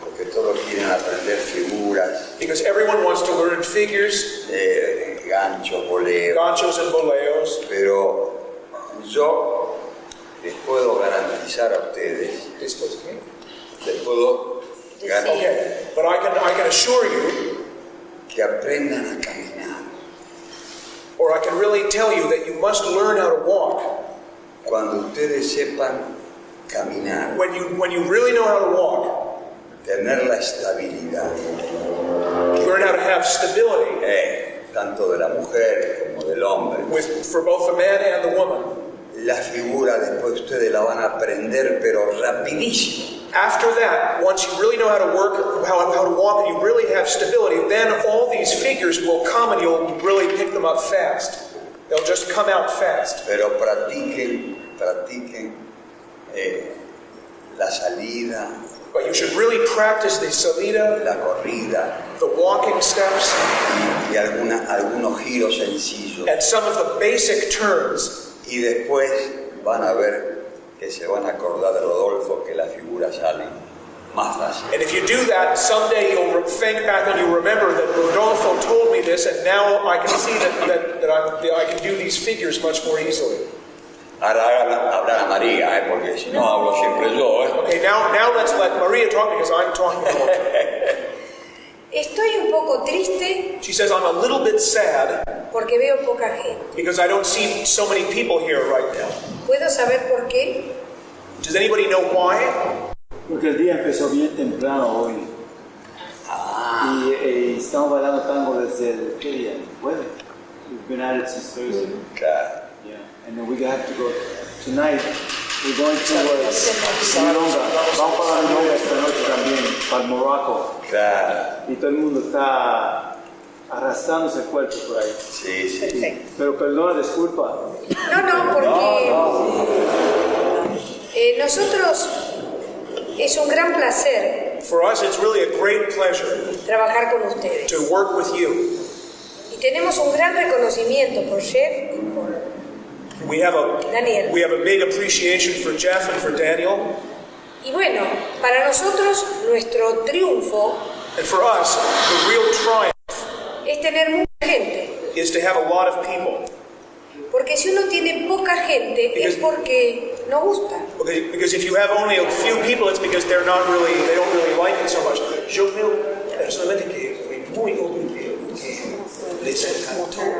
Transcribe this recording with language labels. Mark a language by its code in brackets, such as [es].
[es] porque todos quieren aprender figuras, [en] because everyone wants to learn figures, [es] ganchos, boleos, [en] ganchos and boleos. [es] pero yo les puedo garantizar a ustedes, Después, ¿qué? les puedo garantizar [en] Okay, but I can assure you, [es] que aprendan a caminar. [en] or I can really tell you that you must learn how to walk. [es] Cuando ustedes sepan caminar, [en] When you really know how to walk, [es] tener la estabilidad, [en] learn how to have stability [es] tanto de la mujer como del hombre, [en] for both the man and the woman. [es] la figura después ustedes la van a aprender, pero rapidísimo. [en] After that, once you really know how to work, how to walk, and you really have stability, then all these figures will come and you'll really pick them up fast. They'll just come out fast. [es] Pero practiquen la salida, [en] But you should really practice the salida, [es] la corrida [en] the walking steps, [es] y algunos giros sencillos. [en] and some of the basic turns. [es] Y después van a ver que se van a acordar de Rodolfo, que las figuras salen más fácil. [en] And if you do that, someday you'll think back and you'll remember that Rodolfo told me this, and now I can see that I can do these figures much more easily. [es] Ahora hablar a María, porque si no hablo siempre yo. [en] Okay, now let's let Maria talk because I'm talking a lot. [es] Estoy un poco triste [en] She says, I'm a little bit sad [es] porque veo poca gente. [en] because I don't see so many people here right now. [es] ¿Puedo saber por qué? [en] Does anybody know why? [es] Porque el día empezó bien temprano hoy. Y estamos bailando tango desde el ¿qué día? Jueves. [en] We've been at it since Thursday. [es] Claro. [en] Yeah. And then we have to go tonight. We're going towards Milonga. [es] Vamos para Milonga esta noche también, para Morocco. Claro. Y todo el mundo está arrastrándose el cuerpo por ahí. Sí, sí. Perfecto. Pero perdona, disculpa. No, porque nosotros es un gran placer [en] For us, it's really a great pleasure [es] trabajar con ustedes. [en] to work with you. [es] Y tenemos un gran reconocimiento por Jeff y por [en] We have Daniel. a big appreciation for Jeff and for Daniel. [es] Y bueno, para nosotros nuestro triunfo [en] And for us, the real triumph [es] es tener mucha gente. [en] is to have a lot of people. [es] Porque si uno tiene poca gente es porque no gusta. [en] Because if you have only a few people, it's because they don't really like it so much. [es] Yo creo personalmente que fue muy obvio que les encantó.